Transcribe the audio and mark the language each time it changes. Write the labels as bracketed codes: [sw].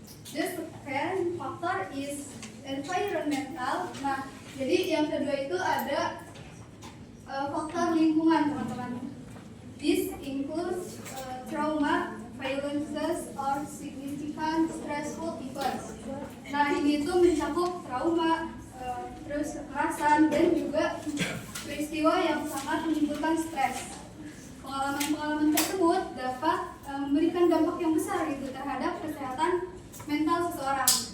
[en] The second factor is environmental. [id] Nah, jadi yang kedua itu ada faktor lingkungan, teman-teman. [en] This includes trauma, violences, or significant stressful events. [id] Nah, ini itu mencakup trauma, terus kekerasan, dan juga peristiwa yang sangat menimbulkan stres. Pengalaman-pengalaman tersebut dapat memberikan dampak yang besar gitu terhadap kesehatan mental seseorang.